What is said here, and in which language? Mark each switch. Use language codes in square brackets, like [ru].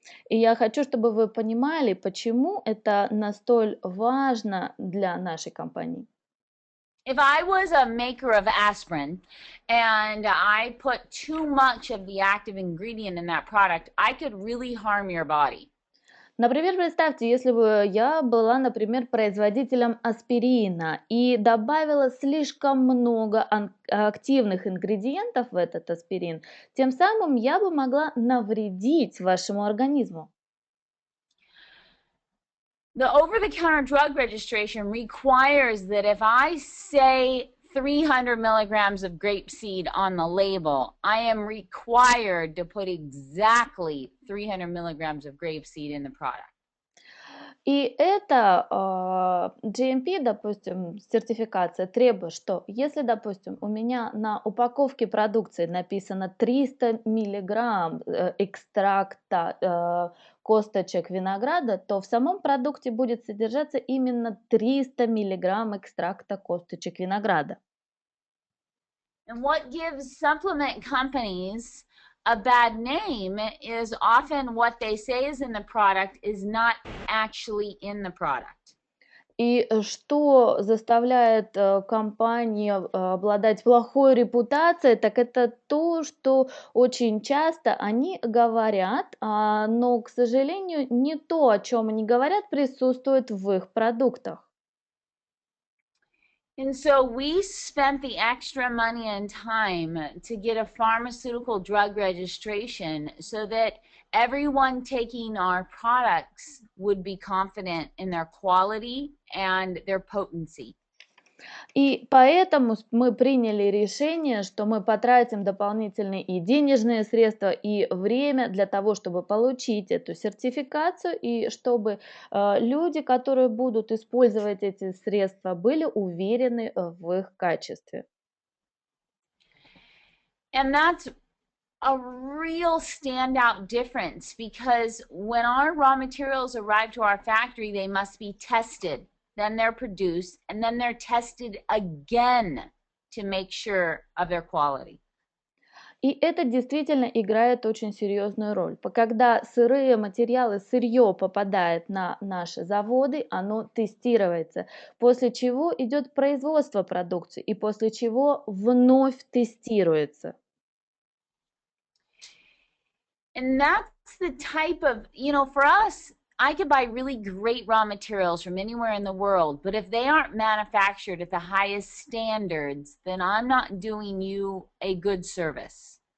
[ru] И я хочу, чтобы вы понимали, почему это настолько важно для нашей компании. [en] If I was a maker of aspirin and I put too much of the active ingredient in that product, I could really harm your body. [ru] Например, представьте, если бы я была, например, производителем аспирина и добавила слишком много активных ингредиентов в этот аспирин, тем самым я бы могла навредить вашему организму. [en] The over-the-counter drug registration requires that if I say 300 milligrams of grapeseed on the label, I am required to put exactly 300 milligrams of grapeseed in the product. [ru] И это GMP, допустим, сертификация требует, что если, допустим, у меня на упаковке продукции написано 300 миллиграмм экстракта косточек винограда, то в самом продукте будет содержаться именно 300 миллиграмм экстракта косточек винограда. [en] And what gives supplement companies a bad name is often what they say is in the product is not actually in the product. [ru] И что заставляет компании обладать плохой репутацией, так это то, что очень часто они говорят, но, к сожалению, не то, о чем они говорят, присутствует в их продуктах. [en] And so we spent the extra money and time to get a pharmaceutical drug registration so that everyone taking our products would be confident in their quality and their potency. [ru] И поэтому мы приняли решение, что мы потратим дополнительные и денежные средства, и время для того, чтобы получить эту сертификацию, и чтобы люди, которые будут использовать эти средства, были уверены в их качестве. [en] And that's a real standout difference because when our raw materials arrive to our factory, they must be tested. Then they're produced, and then they're tested again to make sure of their quality. [ru] И это действительно играет очень серьезную роль. Когда сырые материалы, сырье попадает на наши заводы, оно тестируется, после чего идет производство продукции, и после чего вновь тестируется. [en] And that's the type of, for us, I could buy really great raw materials from anywhere in the world, but if they aren't manufactured at the highest standards, then I'm not doing you a good service.